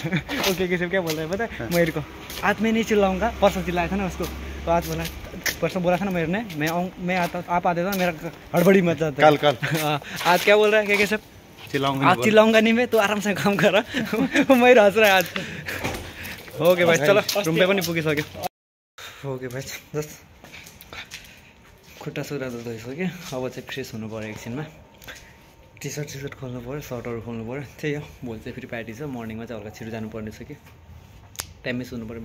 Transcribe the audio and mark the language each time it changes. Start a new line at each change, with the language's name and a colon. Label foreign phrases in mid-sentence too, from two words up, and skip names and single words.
Hindi: ओके किसी क्या बोल रहा है पता है मेरे को? आज मैं नहीं चिल्लाऊंगा, परसों चिल्लाया था ना उसको, तो आज बोला, परसों बोला था ना मेरे ने, मैं आता, आप आते था मेरा हड़बड़ी मच जाता। कल आज क्या बोल रहा है? क्या सब चिल्लाऊंगा, आज चिल्लाऊंगा नहीं मैं, तो आराम से काम कर रहा। मैं हंस रहा है आज।
Nepali: ओके भाइ, चलो रुम पे पनि पुगिसक्यो। ओके भाइ, जस्ट खुट्टा सुरा त धोइसक्यो, अब चाहिँ फ्रेस हुनु पऱ्यो एकछिनमा। टी सर्ट खोल्नु पऱ्यो, सर्टहरू खोल्नु पऱ्यो। त्यही हो, भोलि चाहिँ फेरि पार्टी छ, मर्निङमा चाहिँ हल्का छिटो जानुपर्ने छ कि, टाइममै सुन्नु पऱ्यो।